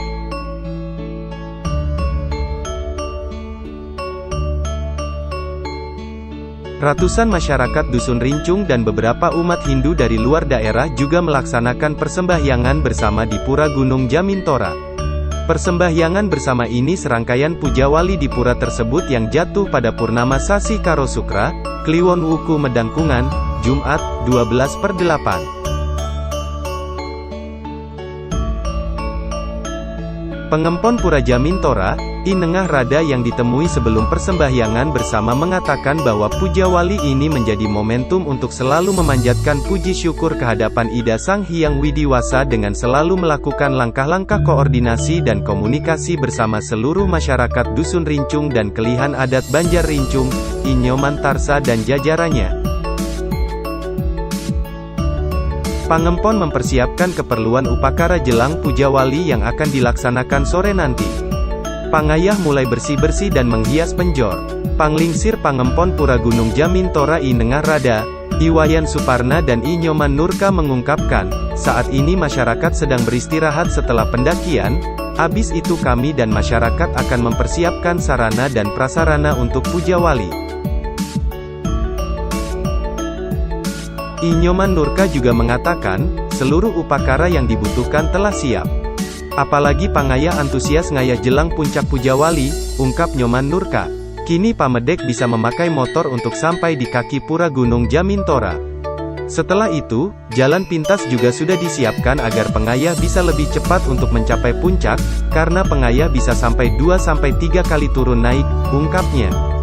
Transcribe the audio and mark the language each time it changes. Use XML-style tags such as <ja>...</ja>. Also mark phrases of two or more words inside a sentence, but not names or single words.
<id>Ratusan masyarakat Dusun Rincung dan beberapa umat Hindu dari luar daerah juga melaksanakan persembahyangan bersama di Pura Gunung Jamintora. Persembahyangan bersama ini serangkaian Puja Wali di pura tersebut yang jatuh pada Purnama Sasi Karo Sukra, Kliwon Wuku Medangkungan, Jumat, 12/8. Pengempon Pura Jamintora, I Nengah Rada yang ditemui sebelum persembahyangan bersama mengatakan bahwa Puja Wali ini menjadi momentum untuk selalu memanjatkan puji syukur kehadapan Ida Sang Hyang Widiwasa dengan selalu melakukan langkah-langkah koordinasi dan komunikasi bersama seluruh masyarakat Dusun Rincung dan Kelihan Adat Banjar Rincung, I Nyoman Tarsa dan jajarannya. Pangempon mempersiapkan keperluan upacara jelang Puja Wali yang akan dilaksanakan sore nanti. Pangayah mulai bersih-bersih dan menghias penjor. Panglingsir Pangempon Pura Gunung Jamintora I Nengah Rada, I Wayan Suparna dan I Nyoman Nurka mengungkapkan, saat ini masyarakat sedang beristirahat setelah pendakian, habis itu kami dan masyarakat akan mempersiapkan sarana dan prasarana untuk Puja Wali. I Nyoman Nurka juga mengatakan, seluruh upacara yang dibutuhkan telah siap. Apalagi pangayah antusias ngayah jelang puncak Puja Wali, ungkap Nyoman Nurka. Kini pamedek bisa memakai motor untuk sampai di kaki Pura Gunung Jamintora. Setelah itu, jalan pintas juga sudah disiapkan agar pengayah bisa lebih cepat untuk mencapai puncak, karena pengayah bisa sampai 2-3 kali turun naik, ungkapnya.</id>